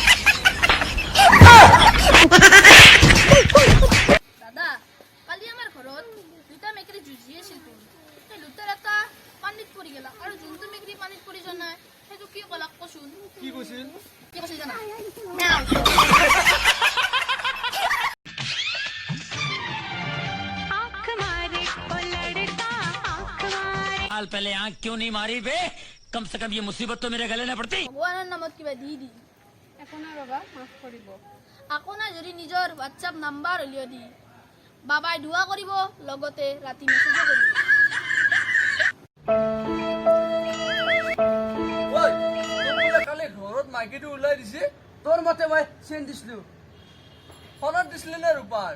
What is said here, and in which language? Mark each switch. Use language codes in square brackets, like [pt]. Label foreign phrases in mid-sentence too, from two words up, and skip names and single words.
[as] দাদা কালি আমাৰ ঘৰত দুটা মেকুৰী যুঁজি আছিল সেই দুটাৰ এটা পানীত পৰি গেলা আৰু যোনটো মেকুৰী পানীত পৰি যোৱা নাই সেইটো কি কলাক কচোন কি কৈছিল কি কৈছিল জানা [hi] पहले आंख क्यों नहीं मारी बे कम से कम ये मुसीबत तो मेरे गले न पड़ती [as] ভগৱানৰ নামত কিবা দি একো নাই বাবা মাফ কৰিব আকৌ নাই যদি নিজৰ হোৱাটছআপ নাম্বাৰ উলিয়াই দি বাবাই দোৱা কৰিব লগতে ৰাতি মেছেজো কৰিব ঐ তোক বোলে কালি ঘৰত মাইকীটো ওলাই দিছে তোৰ মতে মই চেন দিছিলো ফোনত দিছিলি নে ৰূপাৰ